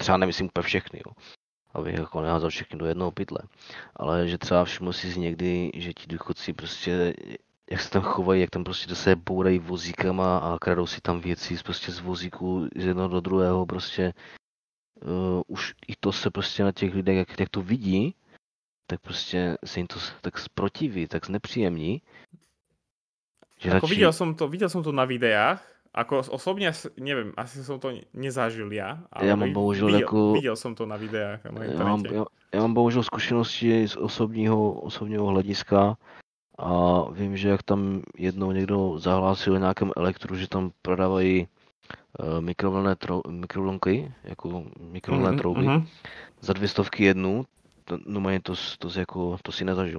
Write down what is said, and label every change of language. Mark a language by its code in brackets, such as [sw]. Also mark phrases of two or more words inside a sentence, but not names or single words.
[cs] třeba nemyslím úplně všechny, jo, abych jako neházel všechny do jednoho pytle, ale že třeba všiml si někdy, že ti důchodci prostě, jak se tam chovají, jak tam prostě do sebe bourají vozíkama a kradou si tam věci prostě z vozíku z jednoho do druhého, prostě už i to se prostě na těch lidech, jak to vidí, tak prostě se jim to tak zprotiví, tak znepříjemní. [sk] Ako videl som to na videách, ako osobne, neviem, asi som to nezažil ja, ale [cs] já mám bohužel viděl jsem to na videách na internete. Já mám bohužel zkušenosti z osobního hlediska a vím, že jak tam jednou někdo zahlásil v nějakém elektru, že tam prodávají mikrovlnky, jako mikrovlnné trouby, za 200 jednu, no mají to si nezažil.